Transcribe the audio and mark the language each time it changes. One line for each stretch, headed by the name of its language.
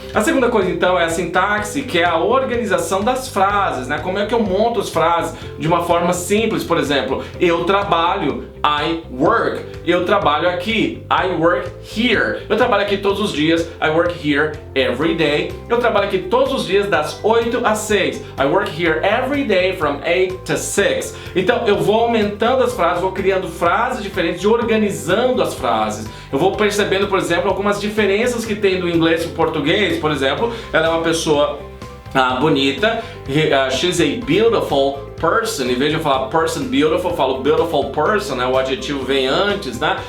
Portuguese: A segunda coisa então é a sintaxe, que é a organização das frases, né? Como é que eu monto as frases de uma forma simples? Por exemplo, eu trabalho,
English: I work.
Portuguese: Eu trabalho aqui,
English: I work here.
Portuguese: Eu trabalho aqui todos os dias,
English: I work here every day.
Portuguese: Eu trabalho aqui todos os dias das 8 às 6.
English: I work here every day from 8 to 6.
Portuguese: Então eu vou aumentando as frases, vou criando frases diferentes e organizando as frases. Eu vou percebendo, por exemplo, algumas diferenças que tem do inglês para o português. Por exemplo, ela é uma pessoa bonita,
English: she's a beautiful person.
Portuguese: Em vez de eu falar
English: person beautiful,
Portuguese: eu falo
English: beautiful person,
Portuguese: né? O adjetivo vem antes, né?